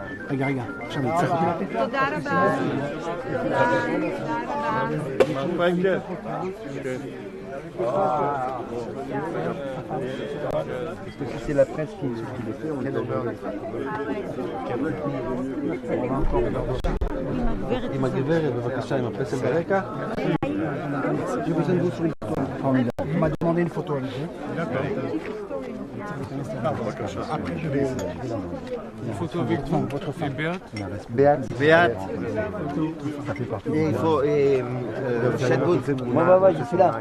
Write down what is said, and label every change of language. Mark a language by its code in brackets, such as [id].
[fr] Regarde. Parce que si c'est la presse qui le fait, on est honneur. [he] עם הגברת, בבקשה, עם הפסל ברקע. [fr] J'ai besoin de vous sur une photo. Formidable. On m'a demandé une photo, Olivier. D'accord. Après, je vais. Une photo avec vous, votre femme. Béate. Ça fait partie. Et il faut. Et Chadbout. Ouais, je suis là.